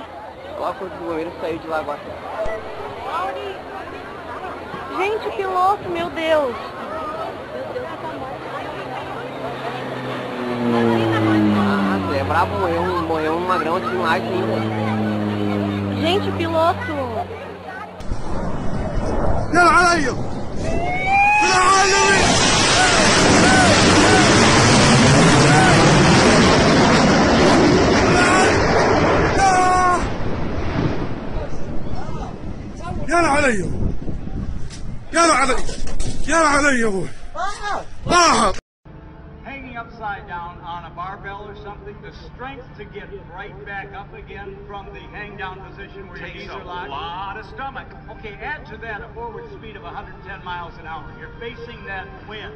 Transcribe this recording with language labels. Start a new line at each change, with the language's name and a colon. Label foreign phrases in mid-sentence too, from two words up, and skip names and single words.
Portuguese: Olha lá quando o bombeiro saiu de lá agora. Gente, o piloto, meu Deus! Ah, é bravo, morreu um magrão assim, um light ainda. Gente, o piloto!
Arabic: يلا علي! يلا علي! يلا علي! يلا علي يا ابوي!
English: Hanging upside down on a barbell or something, the strength to get right back up again from the hang down position where your knees are locked. Takes a lot of stomach. Okay, add to that a forward speed of 110 miles an hour. You're facing that wind.